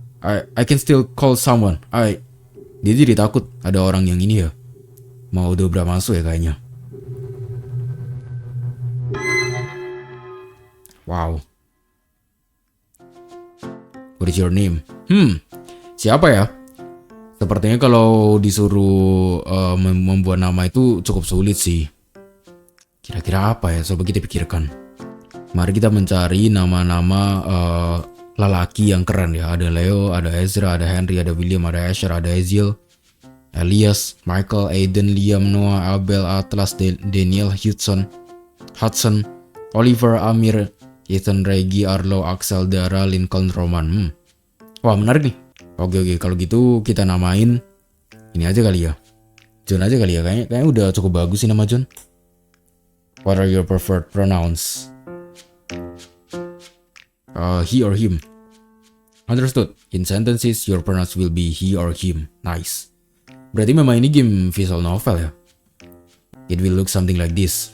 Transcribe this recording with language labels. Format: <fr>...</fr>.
<en>I can still call someone.</en> <id>Dia jadi takut ada orang yang ini ya. Mau dobrak masuk ya kayaknya. Wow.</id> <en>What is your name?</en> <id>Siapa ya? Sepertinya kalau disuruh membuat nama itu cukup sulit sih. Kira-kira apa ya? Coba kita pikirkan. Mari kita mencari nama-nama lelaki yang keren ya. Ada Leo, ada Ezra, ada Henry, ada William, ada Asher, ada Eziel, Elias, Michael, Aiden, Liam, Noah, Abel, Atlas, Daniel, Hudson, Oliver, Amir, Ethan, Reggie, Arlo, Axel, Dara, Lincoln, Roman. Wah menarik nih. Oke, kalau gitu kita namain ini aja kali ya. John aja kali ya. Kayaknya udah cukup bagus sih nama John.</id> <en>What are your preferred pronouns? He or him. Understood. In sentences, your pronouns will be he or him. Nice.</en> <id>Berarti memang ini game visual novel ya.</id> <en>It will look something like this.</en>